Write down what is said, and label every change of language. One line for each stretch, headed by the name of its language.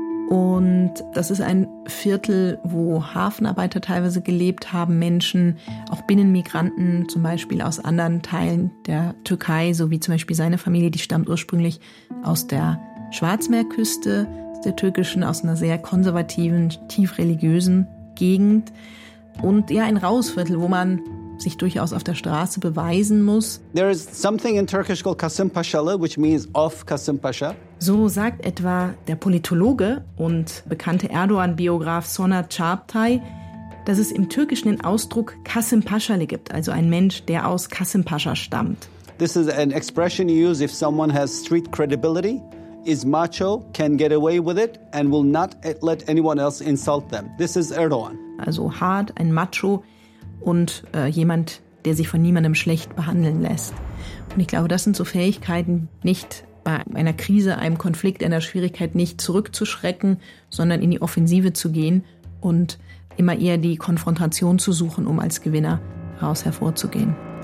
German: Und das ist ein Viertel, wo Hafenarbeiter teilweise gelebt haben, Menschen, auch Binnenmigranten, zum Beispiel aus anderen Teilen der Türkei, so wie zum Beispiel seine Familie, die stammt ursprünglich aus der Schwarzmeerküste, der türkischen, aus einer sehr konservativen, tief religiösen Gegend. Und ja, ein raues Viertel, wo man sich durchaus auf der Straße beweisen muss.
English: There is something in Turkish called Kasımpaşalı, which means of Kasımpaşa.
German: So sagt etwa der Politologe und bekannte Erdogan-Biograf Sonat Çağatay, dass es im Türkischen den Ausdruck Kasımpaşalı gibt, also ein Mensch, der aus Kasımpaşa stammt.
English: This is an expression you use if someone has street credibility, is macho, can get away with it and will not let anyone else insult them. This is Erdogan.
German: Also hart, ein Macho und jemand, der sich von niemandem schlecht behandeln lässt. Und ich glaube, das sind so Fähigkeiten, nicht bei einer Krise, einem Konflikt, einer Schwierigkeit nicht zurückzuschrecken, sondern in die Offensive zu gehen und immer eher die Konfrontation zu suchen, um als Gewinner raus hervorzugehen.